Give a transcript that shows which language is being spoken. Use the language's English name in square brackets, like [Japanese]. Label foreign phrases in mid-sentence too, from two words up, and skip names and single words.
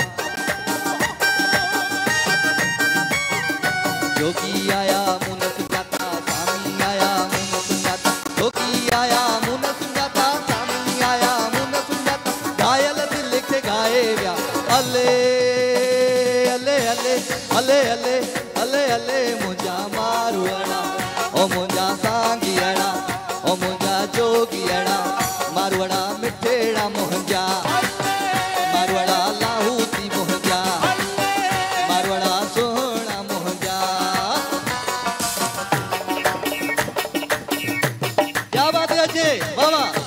[Sindhi] जोगी आया मुन सुञाता स्वामी आया मुन सुञाता जोगी आया मुन सुञाता स्वामी आया मुन सुञाता घायल दिल के गाए व्या अले अले अले अले अले अले अले मुंहिंजा मारुअड़ा ओ मुंहिंजा सांगियड़ा ओ मुंहिंजा जोगियड़ा मारुअड़ा मिठड़ा मुंहिंजा मारुअड़ा लाहूती मुंहिंजा मारुअड़ा सोहणा मुंहिंजा [Hindi] क्या बात है अजय बाबा